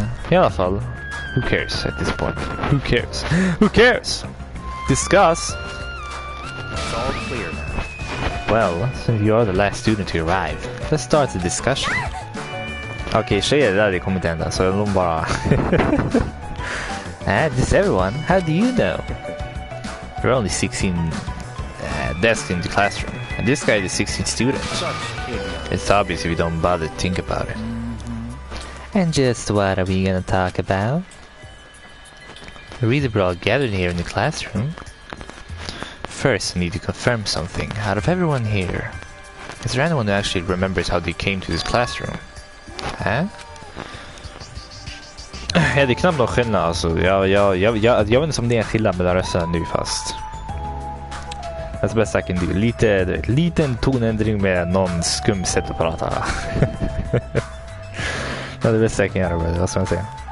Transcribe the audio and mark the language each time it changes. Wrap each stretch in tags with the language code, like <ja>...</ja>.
<sv>I alla fall,</sv> <en>who cares at this point? Who cares? Discuss. It's all clear now. Well, since you are the last student to arrive, let's start the discussion.</en> <sv>Okay, tjejer där det kommer inte hända, så de bara...</sv> <en>This everyone, how do you know? There are only 16 desks in the classroom, and this guy is 16 students. It's obvious if you don't bother to think about it. And just what are we gonna talk about? The reason we're all gathered here in the classroom. First, I need to confirm something. Out of everyone here, is there anyone who actually remembers how they came to this classroom?</en> <sv>Ja, det är knappt någon skillnad alltså. Jag vet inte om det är en skillnad med den rösten nu fast.</sv> <en>That's the best I can do.</en> <sv>Liten tonändring med någon skum sätt att prata. Det är det bästa jag kan göra, brother. Vad ska man säga?</sv>